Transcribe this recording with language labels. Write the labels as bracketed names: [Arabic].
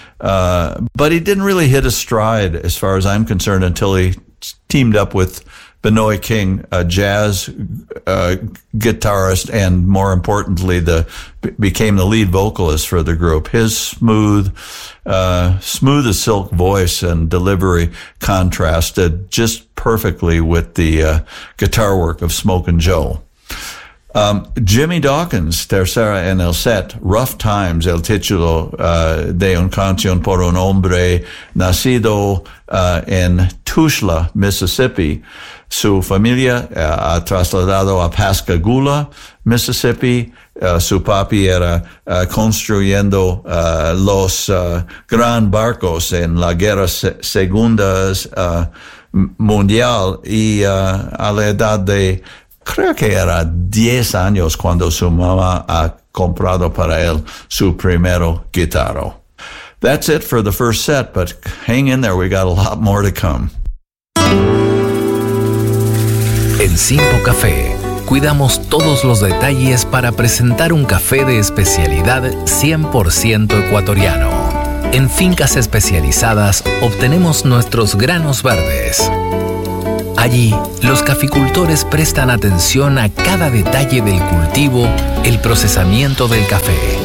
[English] But he didn't really hit a stride, as far as I'm concerned, until he teamed up with Benoit King, a jazz guitarist, and more importantly, became the lead vocalist for the group. His smooth as silk voice and delivery contrasted just perfectly with the guitar work of Smokin' Joe. [Spanish] Jimmy Dawkins, tercera en el set, Rough Times, el título de un canción por un hombre nacido en Tushla, Mississippi. Su familia ha trasladado a Pascagoula, Mississippi. Su papi era construyendo los gran barcos en la Guerra Segunda Mundial y a la edad de creo que era 10 años cuando su mamá ha comprado para él su primero guitarro. [English] That's it for the first set, but hang in there, we got a lot more to come. [Spanish] En Simpo Café, cuidamos todos los detalles para presentar un café de especialidad 100% ecuatoriano. En fincas especializadas, obtenemos nuestros granos verdes. Allí, los caficultores prestan atención a cada detalle del cultivo, el procesamiento del café.